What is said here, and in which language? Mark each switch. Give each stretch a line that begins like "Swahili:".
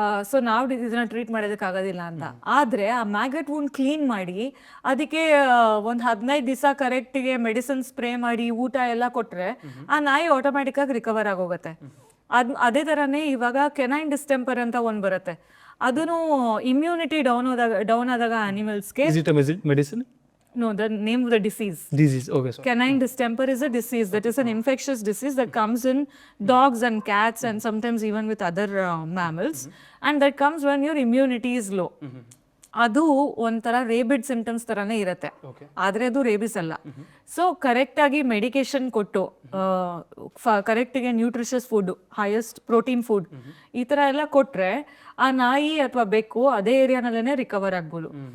Kannada: So ನಾವು ಇದನ್ನ treat ಮಾಡೋದಕ್ಕಾಗೋದಿಲ್ಲ ಅಂತ. ಆದ್ರೆ ಆ ಮ್ಯಾಗಟ್ ವೂಂಡ್ ಕ್ಲೀನ್ ಮಾಡಿ ಅದಕ್ಕೆ ಒಂದು 15 ದಿವಸ ಕರೆಕ್ಟಿಗೆ ಮೆಡಿಸಿನ್ ಸ್ಪ್ರೇ ಮಾಡಿ ಊಟ ಎಲ್ಲ ಕೊಟ್ರೆ ಆ ನಾಯಿ ಆಟೋಮ್ಯಾಟಿಕ್ ಆಗಿ ರಿಕವರ್ ಆಗೋಗುತ್ತೆ. ಅದೇ ತರನೇ ಇವಾಗ ಕೆನೈನ್ ಡಿಸ್ಟೆಂಪರ್ ಅಂತ ಒಂದ್ ಬರುತ್ತೆ, ಅದನ್ನು ಇಮ್ಯುನಿಟಿ ಡೌನ್ ಆದಾಗ ಅನಿಮಲ್ಸ್ಗೆ. Medicine?
English: No, the name of the disease. Disease, okay. So. Canine distemper is a disease that is an infectious disease that comes in dogs and cats and sometimes even with other mammals, and that comes when your immunity is low.
Kannada: ಅದು ಒಂಥರ rabid symptoms ತರಾನೇ ಇರುತ್ತೆ, ಆದ್ರೆ ಅದು rabies ಅಲ್ಲ. So correct ಆಗಿ medication ಕೊಟ್ಟು ಕರೆಕ್ಟಿಗೆ nutritious food, highest protein food ಈ ತರ ಎಲ್ಲ ಕೊಟ್ರೆ ಆ ನಾಯಿ ಅಥವಾ ಬೆಕ್ಕು ಅದೇ ಏರಿಯಾನಲ್ಲೇ ರಿಕವರ್ ಆಗ್ಬೋದು.